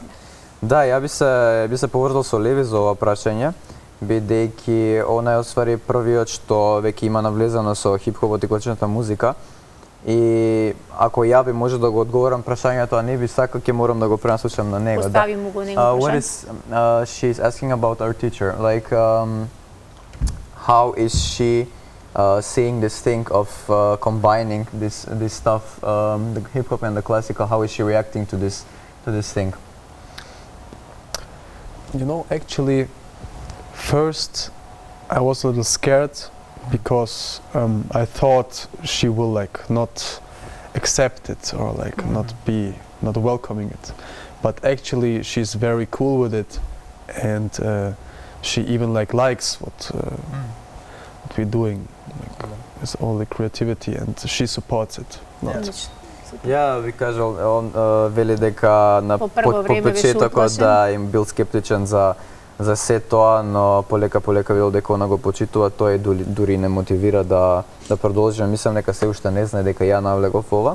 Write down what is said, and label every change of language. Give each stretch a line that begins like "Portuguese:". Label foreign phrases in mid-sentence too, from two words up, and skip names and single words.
Macedonian: Да, ја би се поврзал со Леви за ова прашање, бидејќи она е оствари првиот што веќе има навлезено со хип-хопот и класичната музика. И ако ја би може да го одговорам прашањето, а не би сакал, ќе морам да го пренасочам на него. Постави му го него прашање.
English: What is she's asking about our teacher, like how is she seeing this thing of combining this stuff, the hip hop and the classical? How is she reacting to this thing? You know, actually, first I was a little scared because I thought she will not accept it or not welcoming it, but actually she's very cool with it, and she even likes what we're doing, with all the creativity, and she supports it.
Macedonian: Ја ви кажал, он вели дека на почетокот да им бил скептичен за се тоа, но полека видел дека она го почитува, тоа и дури не мотивира да продолжи. Мислам дека се уште не знае дека ја навлегов ова.